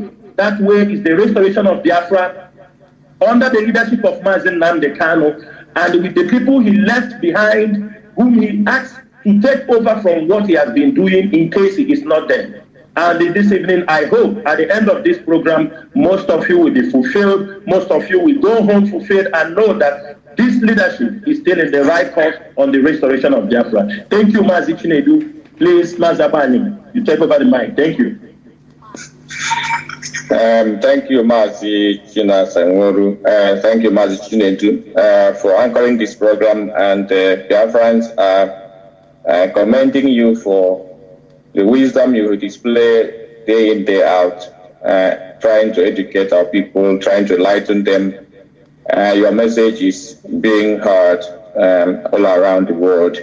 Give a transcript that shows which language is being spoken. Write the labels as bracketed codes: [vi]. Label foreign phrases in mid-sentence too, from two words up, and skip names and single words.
[en] That way is the restoration of Biafra under the leadership of Mazi Nnamdi Kanu and with the people he left behind, whom he asked to take over from what he has been doing in case he is not there. And this evening, I hope at the end of this program, most of you will be fulfilled. Most of you will go home fulfilled and know that this leadership is still in the right course on the restoration of Biafra. Thank you, Mazi Chinedu. Please, Mazi Abanyam, you take over the mic. Thank you. Thank you, Mazi Sanworu. Thank you, Mazi Chinedu, for anchoring this program. And Biafrans are commending you for the wisdom you display day in, day out, trying to educate our people, trying to enlighten them. Your message is being heard all around the world.